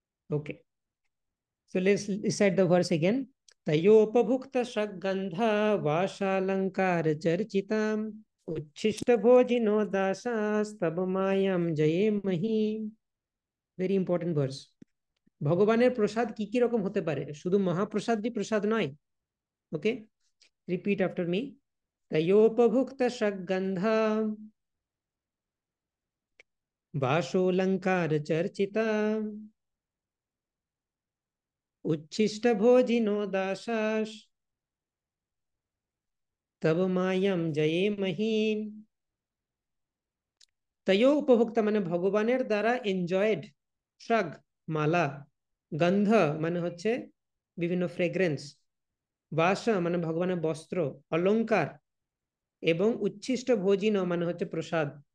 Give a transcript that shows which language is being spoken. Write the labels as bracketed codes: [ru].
[en] Okay, so let's recite the verse again. [sa] तयोपभुक्त सगंधा वाशालंकार चर्चिताम उच्छिष्ट भोजिनो दासास्तब मायाम जये मही। [en] Very important verse. [bn] ভগবানের প্রসাদ কি কি রকম হতে পারে, শুধু মহাপ্রসাদই প্রসাদ নয়। [en] Okay, repeat after me. [sa] তয়োপভুক্ত সগন্ধা वाशोलंकार चर्चिता उच्छिष्ट भोजिनो दासास तब मायम जये महीम। तयो उपभोक्ता [bn] মানে ভগবানের দ্বারা এনজয়েড, শ্রাগ মালা, গন্ধ মানে হচ্ছে বিভিন্ন ফ্রেগ্রেন্স, বাস মানে ভগবানের বস্ত্র, অলংকার এবং উচ্ছিষ্ট ভোজিন মানে হচ্ছে প্রসাদ।